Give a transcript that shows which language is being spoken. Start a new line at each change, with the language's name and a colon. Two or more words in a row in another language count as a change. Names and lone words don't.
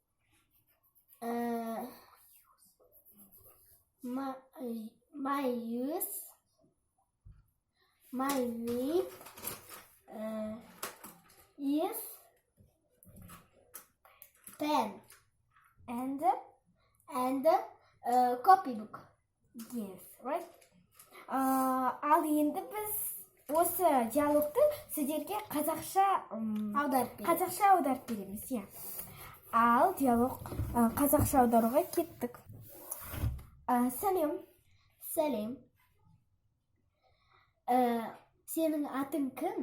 English: My way is pen and copybook. Yes, right?
Kazakh: Ал енді біз осы диалогты сіздерге қазақша аударып береміз, иә. Ал диалог қазақша аударуға кеттік. Сәлем. Сәлем. Сенің атың кім?